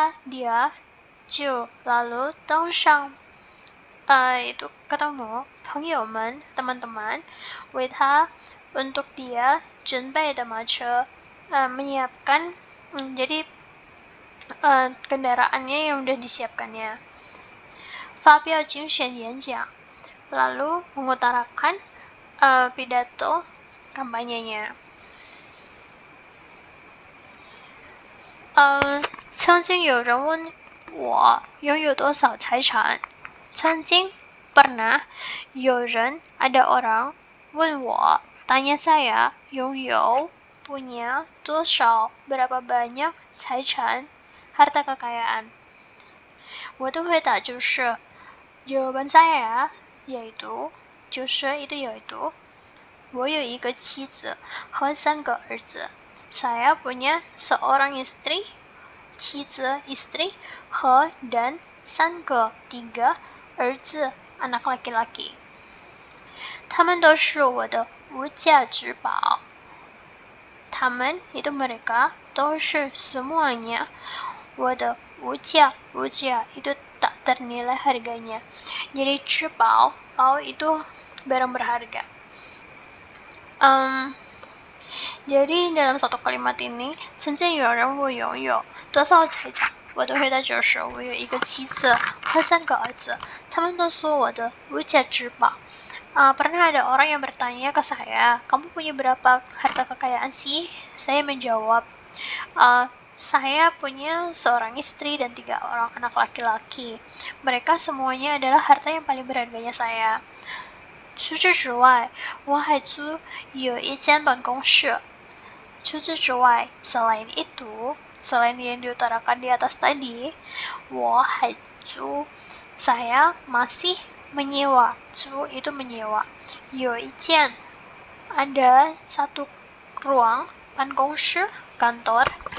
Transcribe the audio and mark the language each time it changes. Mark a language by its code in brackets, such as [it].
[id] dia 就 lalu 登上 itu ketemu 朋友们 teman-teman 为他 untuk dia 准备的马车 menyiapkan jadi kendaraannya yang udah disiapkannya. 发表竞选演讲 lalu mengutarakan pidato kampanyenya. [zh] 曾经有人问我拥有多少财产. [id] 曾经 pernah 有人 ada orang 问我 tanya saya 拥有 punya 多少 berapa banyak 财产 harta kekayaan. [zh] 我的回答就是 jawaban saya yaitu 就是 yaitu 我有一个妻子和3个儿子. [id] Saya punya seorang istri, 妻子 istri, 和 dan 3个 3 儿子 anak laki-laki. [zh] 他们都是我的无价之宝. [id] 他们 itu mereka 都是 semuanya 我的无价 itu tak ternilai harganya. Jadi 之宝 itu barang berharga. [zh] Jadi dalam satu kalimat ini 曾经有人问拥有多少财产，我的回答就是我有一个妻子和3个儿子，他们都是我的无价之宝。 [id] Pernah ada orang yang bertanya ke saya, kamu punya berapa harta kekayaan sih? Saya menjawab, saya punya seorang istri dan 3 orang anak laki-laki. Mereka semuanya adalah harta yang paling berharganya saya. [zh] 除此之外，我还租有一间办公室。 [id] 除此之外, selain itu, selain yang diutarakan di atas tadi, 我还租 saya masih menyewa. 租 itu menyewa. 有一间 ada satu ruang 办公室 kantor.